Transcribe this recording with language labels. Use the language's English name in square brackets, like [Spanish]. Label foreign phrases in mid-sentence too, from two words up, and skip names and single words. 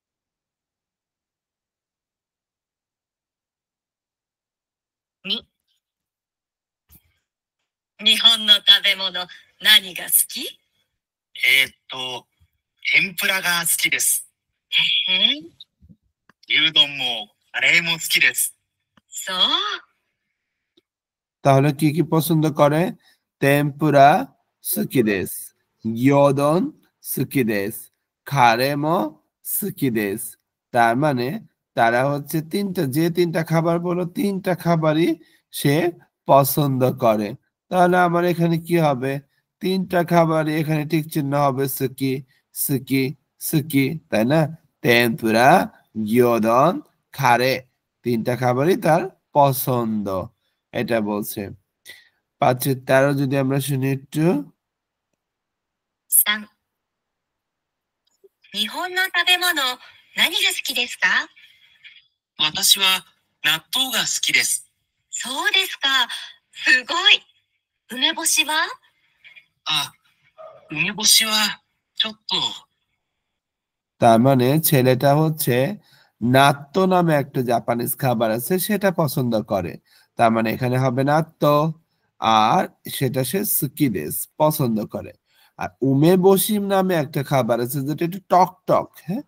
[Japanese] 2、日本の食べ物、何が好き？天ぷらが好きです。へえ、牛丼もカレーも好きです。そう。 [Bangla] তাহলে কি পছন্দ করে? [Japanese] 天ぷら 好きです、牛丼 好きです、カレー も 好きです. [Bangla] তার মানে তারা হচ্ছে ৩ টা যে ৩ টা খাবার বলল ৩ টা খাবারই সে পছন্দ করে। তাহলে আমার এখানে কি হবে? ৩ টা খাবারই এখানে টিক চিহ্ন হবে [Japanese] 好き、好き、好き, [Bangla] তাই না? তেম্পুরা, gyudon, কারে ৩ টা খাবারই তার পছন্দ। এটা বলছে। ৫ এর ১৩ যদি আমরা শুনি একটু। [Japanese] 3、日本の食べ物、 何が好きですか？私は納豆が好きです。そうですか。すごい。梅干しは？あ、梅干しはちょっと。 [Bangla] তার মানে ছেলেটা হচ্ছে নাত্তো নামে একটা জাপানিজ খাবার আছে সেটা পছন্দ করে। তার মানে এখানে হবে নাত্তো আর সেটা সে সুকিদেস পছন্দ করে। আর উমেবশি নামে একটা খাবার আছে যেটা একটু টক টক, হ্যাঁ?